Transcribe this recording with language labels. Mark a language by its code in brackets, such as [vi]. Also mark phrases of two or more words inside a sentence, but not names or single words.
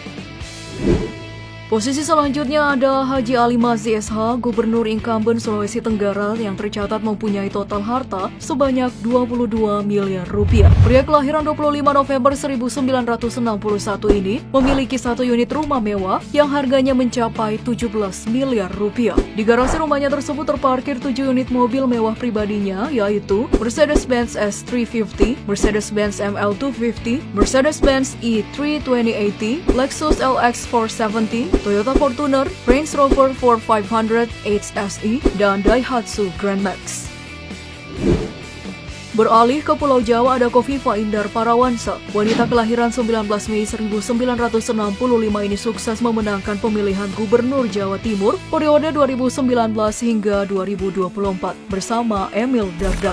[id] Posisi selanjutnya ada Haji Ali Mazdi SH, Gubernur incumbent Sulawesi Tenggara yang tercatat mempunyai total harta sebanyak 22 miliar rupiah. Pria kelahiran 25 November 1961 ini memiliki 1 unit rumah mewah yang harganya mencapai 17 miliar rupiah. Di garasi rumahnya tersebut terparkir 7 unit mobil mewah pribadinya, yaitu Mercedes-Benz S350, Mercedes-Benz ML250, Mercedes-Benz E3 2080, Lexus LX 470, Toyota Fortuner, Range Rover 4500 HSE, dan Daihatsu Grand Max. Beralih ke Pulau Jawa ada Kofifa Indar Parawansa. Wanita kelahiran 19 Mei 1965 ini sukses memenangkan pemilihan Gubernur Jawa Timur periode 2019 hingga 2024 bersama Emil Dardak.